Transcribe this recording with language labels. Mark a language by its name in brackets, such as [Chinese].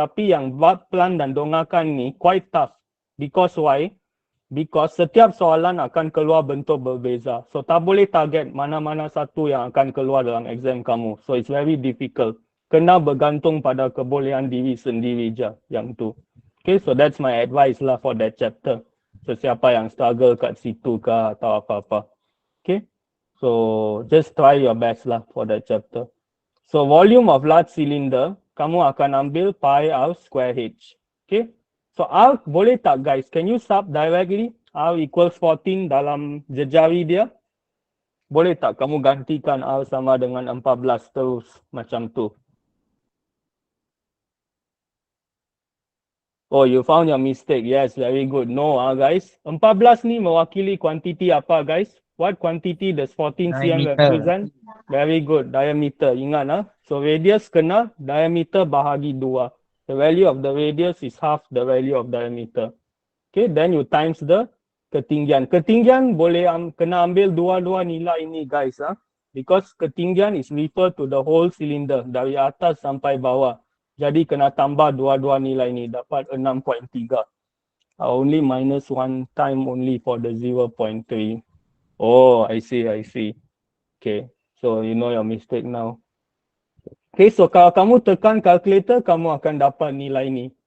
[Malay] Tapi yang buat plan dan dongakan ni [English] quite tough. Because why? [Malay] Because setiap soalan akan keluar bentuk berbeza. So tak boleh target mana-mana satu yang akan keluar dalam exam kamu. [English] So it's very difficult. [Malay] Kena bergantung pada kebolehan diri sendiri je yang tu. [English] Okay, so that's my advice lah for that chapter. [Malay] So siapa yang struggle kat situ ke atau apa-apa. [English] Okay, so just try your best lah for that chapter. So volume of large cylinder, [Malay] kamu akan ambil [English] pi r square h. Okay, so r [Malay] boleh tak [English] guys? Can you sub directly? [Malay] R equals 14 dalam jejari dia. Boleh tak kamu gantikan r sama dengan 14 terus macam tu? [English] Oh, you found your mistake. Yes, very good. No, guys. 14 [Malay] ni mewakili kuantiti apa, [English] guys? What quantity does 14 cm Diameter. represent? Very good. Diameter. Ingat, So, radius [Malay] kena diameter bahagi 2. [English] The value of the radius is half the value of diameter. Okay, then you times the ketinggian. [Malay] Ketinggian boleh kena ambil dua-dua nilai ini, guys. [English] Because ketinggian is refer to the whole cylinder. [Malay] Dari atas sampai bawah. Jadi kena tambah dua-dua nilai ni dapat 6.3. [English] Only minus 1 time only for the 0.3. Oh, I see. Okay, so you know your mistake now. [Malay] Okay, so kalau kamu tekan calculator, kamu akan dapat nilai ni.